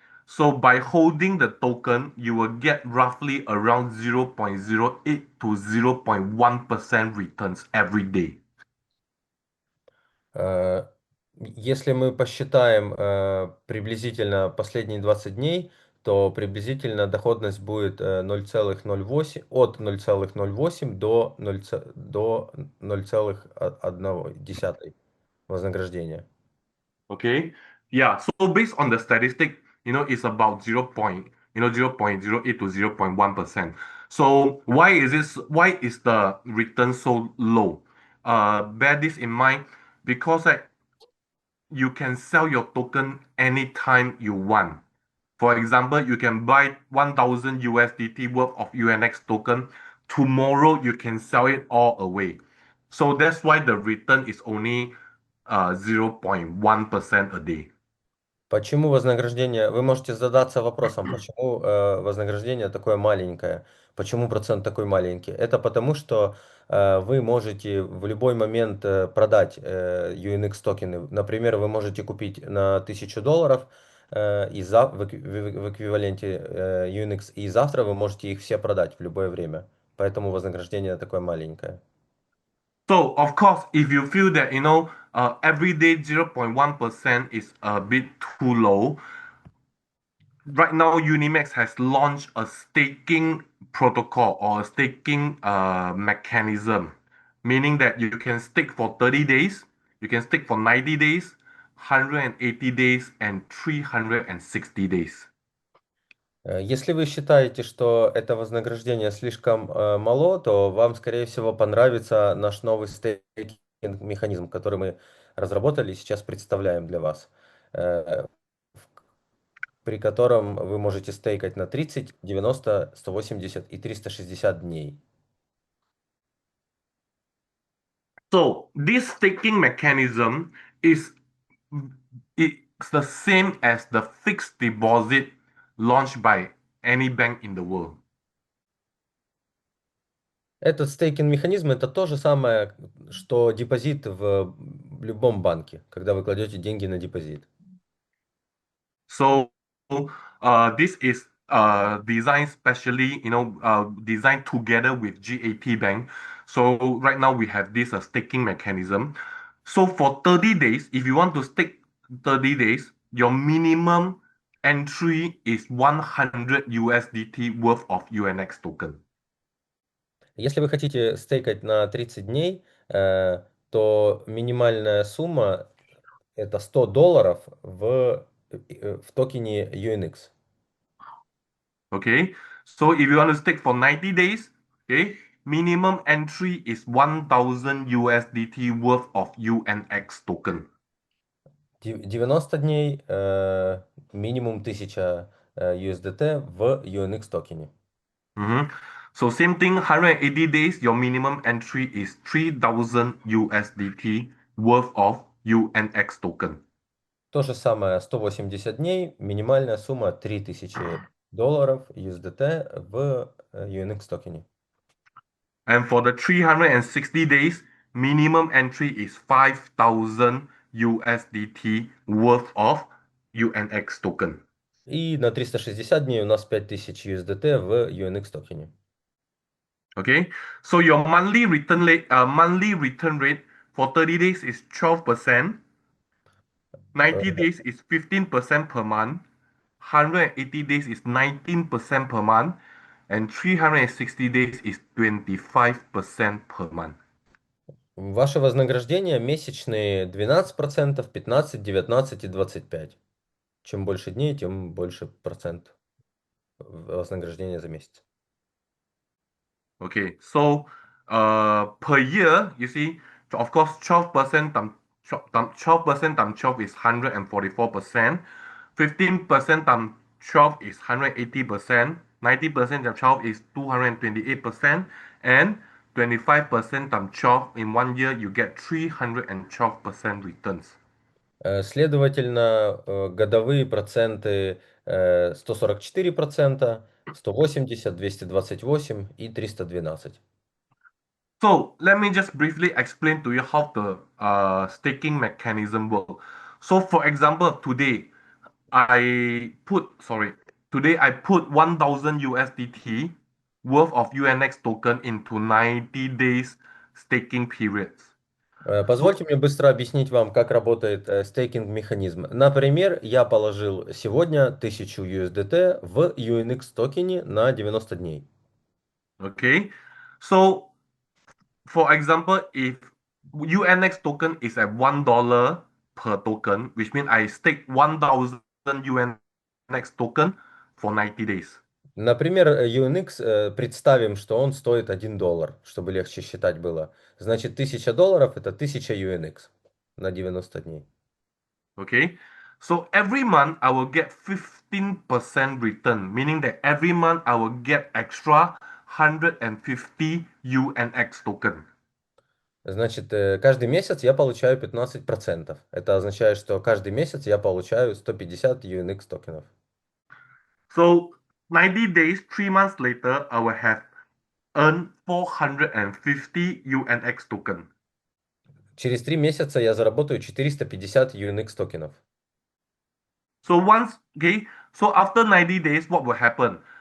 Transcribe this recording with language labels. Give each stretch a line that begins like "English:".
English: So by holding the token, you will get roughly around 0.08 to 0.1% returns every day.
Russian: Э, Если мы посчитаем приблизительно последние 20 дней, то приблизительно доходность будет 0,08, от 0,08 до 0,1 вознаграждения.
English: Okay. Yeah. So based on the statistic, it's about 0.08 to 0.1%. So why is the return so low? Bear this in mind because you can sell your token anytime you want. For example, you can buy 1000 USDT worth of UNX token. Tomorrow you can sell it all away. So that's why the return is only 0.1% a day.
Russian: Почему вознаграждение? Вы можете задаться вопросом, почему вознаграждение такое маленькое, почему процент такой маленький. Это потому, что вы можете в любой момент продать UNX токены. Например, вы можете купить на $1000 в эквиваленте UNX, и завтра вы можете их все продать в любое время. Поэтому вознаграждение такое маленькое.
English: So of course, if you feel that every day 0.1% is a bit too low, right now Unimax has launched a staking protocol or a staking mechanism, meaning that you can stake for 30 days, you can stake for 90 days, 180 days, and 360 days.
Russian: Если вы считаете, что это вознаграждение слишком мало, то вам, скорее всего, понравится наш новый стейкинг-механизм, который мы разработали и сейчас представляем для вас, э, при котором вы можете стейкать на 30, 90, 180 и 360 дней.
English: So this staking mechanism is it's the same as the fixed deposit launched by any bank in the world.
Russian: Этот стейкинг-механизм это то же самое, что депозит в любом банке, когда вы кладете деньги на депозит.
English: So this is designed specially, designed together with GAT Bank. So right now we have this staking mechanism. So for 30 days, if you want to stake 30 days, your minimum entry is 100 USDT worth of UNX token.
Russian: Если вы хотите стейкать на 30 дней, то минимальная сумма это $100 в токене UNX.
English: Okay, so if you want to stake for 90 days, okay, minimum entry is 1000 USDT worth of UNX token.
Russian: 90 дней минимум 1000 USDT в UNX токене.
English: So same thing, 180 days, your minimum entry is 3000 USDT worth of UNX token.
Russian: То же самое, 180 дней, минимальная сумма $3000 USDT в UNX токене.
English: And for the 360 days, minimum entry is 5000 USDT worth of UNX token.
Russian: И на 360 дней у нас 5000 USDT в UNX токене.
English: Okay, so your monthly return rate for 30 days is 12%. 90 days is 15% per month, 180 days is 19% per month, and 360 days is 25% per month.
Russian: Ваше вознаграждение месячные 12%, 15, 19 и 25. Чем больше дней, тем больше процент вознаграждения за месяц.
English: Okay, so per year, you see, of course, 12% times 12% times 12 is 144%, 15% times 12 is 180%, 90% times 12 is 228%, and 25% times 12 in 1 year, you get 312% returns.
Russian: Следовательно, годовые проценты 144%, 180, 228 и 312.
English: So let me just briefly explain to you how the staking mechanism work. So for example, today I put 1000 USDT worth of UNX token into 90 days staking periods. So
Russian: Позвольте мне быстро объяснить вам, как работает стейкинг-механизм. Например, я положил сегодня 1000 USDT в UNX токене на 90 дней.
English: okay, so for example, if UNX token is at $1 per token, which means I stake 1000 UNX token for 90 days.
Russian: Например, UNX, представим, что он стоит $1, чтобы легче считать было. Значит, $1000 это 1000 UNX на 90 дней.
English: Okay, so every month I will get 15% return, meaning that every month I will get extra 150 UNX token.
Russian: Значит, каждый месяц я получаю 15%. Это означает, что каждый месяц я получаю 150 UNX токенов.
English: So 90 days, 3 months later, I will have earned 450 UNX token.
Russian: Через 3 месяца я заработаю 450 UNX токенов.
English: So after 90 days, what will happen?